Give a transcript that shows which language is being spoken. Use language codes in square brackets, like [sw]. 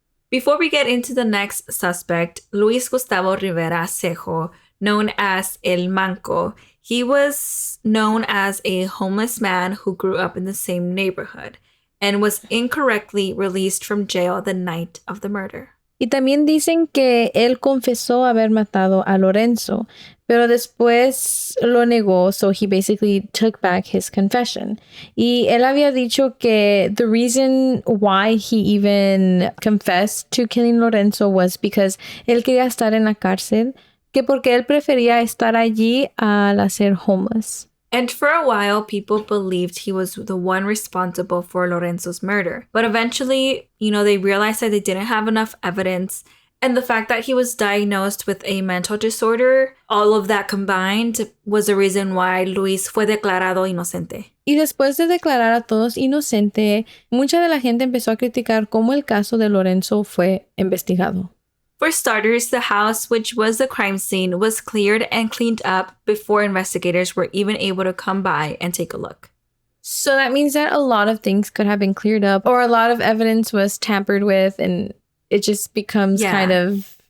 [en] Before we get into the next suspect, Luis Gustavo Rivera Cejo, known as El Manco, he was known as a homeless man who grew up in the same neighborhood and was incorrectly released from jail the night of the murder. [es] Y también dicen que él confesó haber matado a Lorenzo, pero después lo negó, [en] so he basically took back his confession. [es] Y él había dicho que [en] the reason why he even confessed to killing Lorenzo was because [es] él quería estar en la cárcel, que porque él prefería estar allí al ser homeless. [en] And for a while, people believed he was the one responsible for Lorenzo's murder. But eventually, you know, they realized that they didn't have enough evidence. And the fact that he was diagnosed with a mental disorder, all of that combined was the reason why Luis [es] fue declarado inocente. Y después de declarar a todos inocente, mucha de la gente empezó a criticar cómo el caso de Lorenzo fue investigado. [en] For starters, the house, which was the crime scene, was cleared and cleaned up before investigators were even able to come by and take a look. So that means that a lot of things could have been cleared up or a lot of evidence was tampered with and it just becomes kind of